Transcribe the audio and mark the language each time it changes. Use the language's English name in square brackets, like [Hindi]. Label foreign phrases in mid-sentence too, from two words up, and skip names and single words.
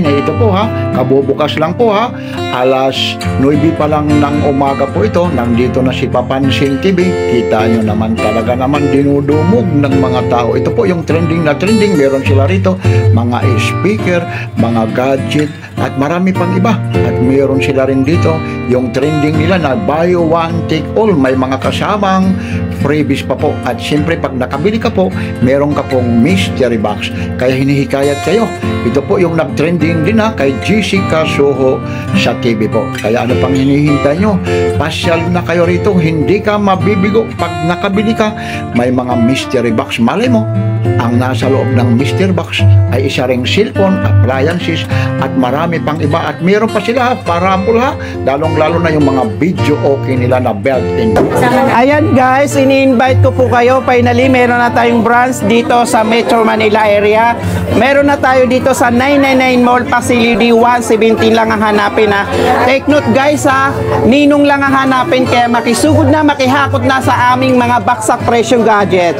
[Filipino] Ito po ha, kabubukas lang po ha. Alas 9 pa lang ng umaga po ito. Nandito na si Papansin TV. Kita nyo naman talaga naman dinudumog ng mga tao. Ito po yung trending na trending. Meron sila rito mga speaker, mga gadget at marami pang iba. At meron sila rin dito yung trending nila na [English] buy one take all. [Filipino] May mga kasamang freebies pa po. At siyempre pag nakabili ka po, meron ka pong [English] mystery box. [Filipino] Kaya hinihikayat kayo. Ito po yung nag-trending din ha kay Jessica Soho sa TV po. Kaya ano pang hinihintay nyo? Pasyal na kayo rito. Hindi ka mabibigo. Pag nakabili ka, may mga [English] mystery box. [Filipino] Malay mo, ang nasa loob ng [English] mystery box [Filipino] ay isa ring cellphone, appliances at marami pang iba. At meron pa sila ha, parapol ha. Lalong-lalo na yung mga video okay nila na built-in. Ayan guys, ini-invite ko po kayo. Finally, meron na tayong branch dito sa Metro Manila area. Meron na tayo dito sa 999 Mall, Pasilyo D 117 lang ang hanapin ha. [English] Take note [Filipino] guys ha, Ninong lang ang hanapin, kaya makisugod na, makihakot na sa aming mga baksak presyong gadget.